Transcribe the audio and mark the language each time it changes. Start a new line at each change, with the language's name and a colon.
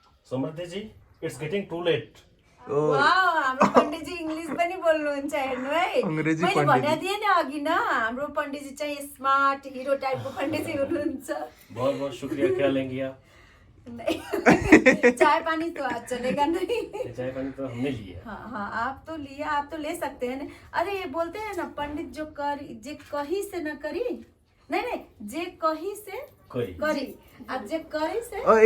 English: समृद्धिजी, it's getting too late.
Nepali: Wow, हाम्रो पण्डितजी English पनि बोल्नुहुन्छ। हेर्नु है, मैले भने दिएँ नि अघि न, हाम्रो पण्डितजी चाहिँ स्मार्ट हिरो टाइपको पण्डितजी हुनुहुन्छ।
Hindi: बहुत बहुत शुक्रिया। क्या लेंगे आप? चाय पानी तो आज चलेगा नहीं। चाय पानी तो हमने लिया। हाँ, आप तो लिया, आप तो ले सकते हैं। अरे बोलते हैं ना, पंडित जो कही से न करी, नहीं, जे कही से करी, अब जे करी से